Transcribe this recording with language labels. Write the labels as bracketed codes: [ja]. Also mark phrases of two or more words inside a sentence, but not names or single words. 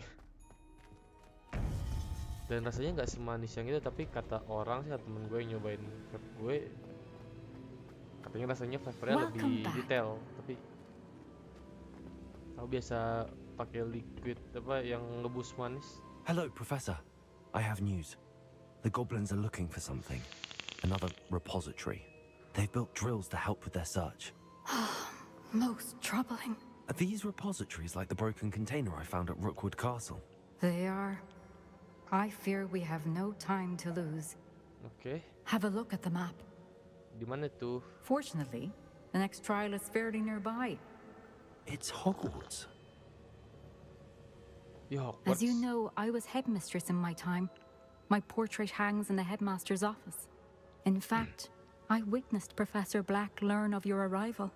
[id] Dan rasanya nggak semanis yang itu, tapi kata orang sih, kata temen gue yang nyobain vape gue, katanya rasanya flavornya lebih detail. Tapi aku biasa pakai liquid apa yang ngebus manis. [en] Hello, Professor. I have news. The goblins are looking for something. Another repository. They've built drills to help with their search. Most troubling. Are these repositories like the broken container I found at Rookwood Castle? They are. I fear we have no time to lose. [id] Oke. [en] Have a look at the map. [id] Di mana tuh? [en] Fortunately, the next trial is fairly nearby. It's Hogwarts. As you know, I was headmistress in my time. My portrait hangs in the headmaster's office. In fact, I witnessed Professor Black learn of your arrival.